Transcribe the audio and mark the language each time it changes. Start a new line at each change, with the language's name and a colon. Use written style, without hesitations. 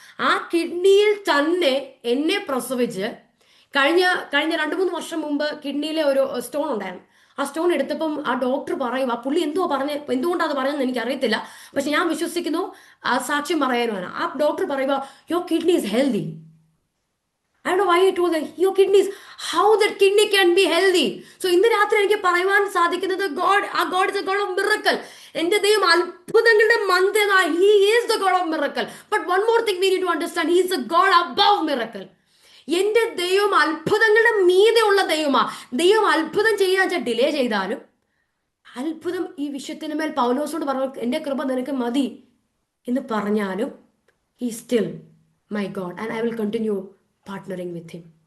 Malayalam: ആ കിഡ്നിയിൽ തന്നെ എന്നെ പ്രസവിച്ച് കഴിഞ്ഞ 2-3 വർഷം മുമ്പ് കിഡ്നിയിലെ ഒരു സ്റ്റോൺ ഉണ്ടായിരുന്നു. ആ സ്റ്റോൺ എടുത്തപ്പം ആ ഡോക്ടർ പറയും, ആ പുള്ളി എന്തുകൊണ്ടാണ് പറഞ്ഞതെന്ന് എനിക്ക് അറിയത്തില്ല, പക്ഷെ ഞാൻ വിശ്വസിക്കുന്നു ആ സാക്ഷ്യം പറയാനുമാണ്. ആ ഡോക്ടർ പറയുക,
English: Your kidney is healthy. I don't know why he told them, your kidneys, how that kidney can be healthy. So
Malayalam: ഇന്ന് രാത്രി എനിക്ക് പറയുവാൻ സാധിക്കുന്നത്,
English: God is a God of miracle.
Malayalam: എന്റെ ദൈവം അത്ഭുതങ്ങളുടെ മന്ദിരമാണ്.
English: He is the God of miracle. But one more thing we need to understand, He is the God above miracle.
Malayalam: എന്റെ ദൈവം അത്ഭുതങ്ങളുടെ മീതെ ഉള്ള ദൈവമാ. ദൈവം അത്ഭുതം ചെയ്യാൻ ഡിലേ ചെയ്താലും, അത്ഭുതം ഈ വിഷയത്തിന് മേൽ പൗലോസോട് പറഞ്ഞു, എന്റെ കൃപ നിനക്ക് മതി എന്ന് പറഞ്ഞാലും,
English: He is still my God and I will continue partnering with Him.